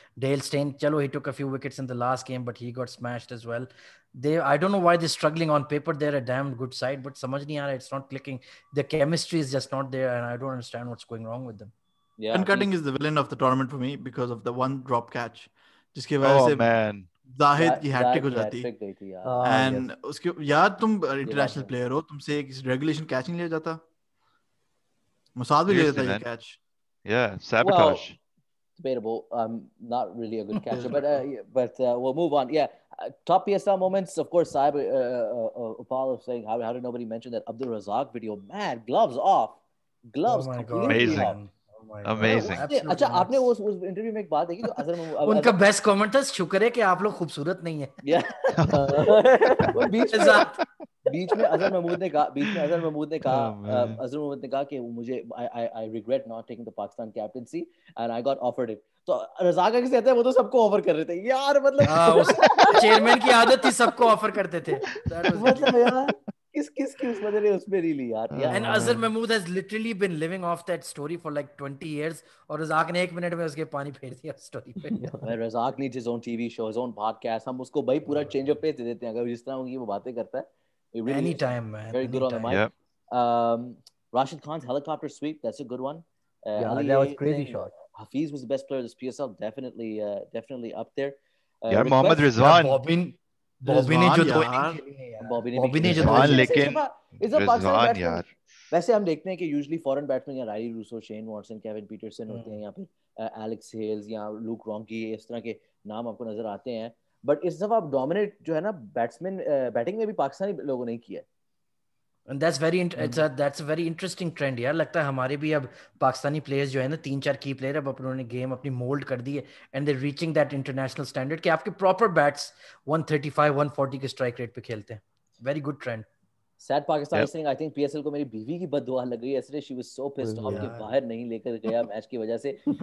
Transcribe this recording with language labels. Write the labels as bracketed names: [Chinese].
[English] Dale Steyn, chalo, he took a few wickets in the last game, but he got smashed as well. I don't know why they're struggling on paper. They're a damn good side, but [Hindi] samajh nahi aa raha, [English] it's not clicking. The chemistry is just not there, and I don't understand what's going wrong with them. Yeah, Ben Cutting is the villain of the tournament for me because of the one drop catch, [Hindi] जिसकी वजह [English] Oh [Hindi] से [English] man. [Hindi] Zahid की hat trick हो जाती. And उसके यार तुम international player हो, तुमसे एक रेगुलेशन कैच नहीं लिया जाता. मुसाद भी ले लेता ये catch. [English] Yeah, sabotage. Well, debatable. Not really a good catcher, but we'll move on. Yeah, top PSL moments. Of course, Saib Upal is saying, how did nobody mention that Abdul Razak video? Man, gloves off, gloves completely off. Amazing. [Hindi] अच्छा आपने उस interview में एक बात देखी तो अजहर महमूद उनका best comment था शुक्र है कि आप लोग खूबसूरत नहीं है. बीच में अजहर महमूद ने कहा कि मुझे [English] I regret not taking the Pakistan captaincy and I got offered it. [Hindi] तो रज़ाक कैसे कहते हैं वो तो सबको ऑफर कर रहे थे यार मतलब चेयरमैन की आदत थी सबको ऑफर करते थे. मतलब यार किस वजह ने उसमें रीली यार. [English] And Azhar Mahmood has literally been living off that story for like 20 years [Hindi] और रज़ाक ने 1 मिनट में उसके पानी फेर दिया स्टोरी पे. [English] Razzaq needs his own TV show, his own podcast. [Hindi] हम उसको भाई पूरा चेंज ऑफ पेस दे देते हैं अगर जिस तरह उनकी वो बातें करता है. [English] Really anytime, man. Very good on the mic. Yep. Rashid Khan's helicopter sweep, that's a good one. Yeah, that was crazy shot. Hafiz was the best player of this PSL, definitely up there. Yeah, Mohammad Rizwan. [Hindi] Bobby ने जो दो लेकिन Rizwan यार. वैसे हम देखते हैं कि यूजुअली फॉरेन बैट्समैन या Rilee Rossouw, Shane Watson, Kevin Pietersen होते हैं या फिर एलेक्स हेल्स या लूक रॉन्की, इस तरह के नाम आपको नजर आते हैं. बट इस दफा डोमिनेट जो है ना बैट्समैन बैटिंग में भी पाकिस्तानी लोगों ने किया. [English] And that's a very interesting trend यार. [Hindi] लगता है हमारे भी अब पाकिस्तानी प्लेयर्स जो है ना 3-4 की प्लेयर अब उन्होंने गेम अपनी मोल्ड कर दी है [English] and they're reaching that international standard [Hindi] कि आपके प्रॉपर बैट्स 135 140 के स्ट्राइक रेट पे खेलते हैं. [English] Very good trend. Sad Pakistani saying, I think PSL [Hindi] को मेरी बीवी की बददुआ लग गई. [English] Yesterday she was so pissed off [Hindi] कि बाहर नहीं लेकर गया मैच की वजह से.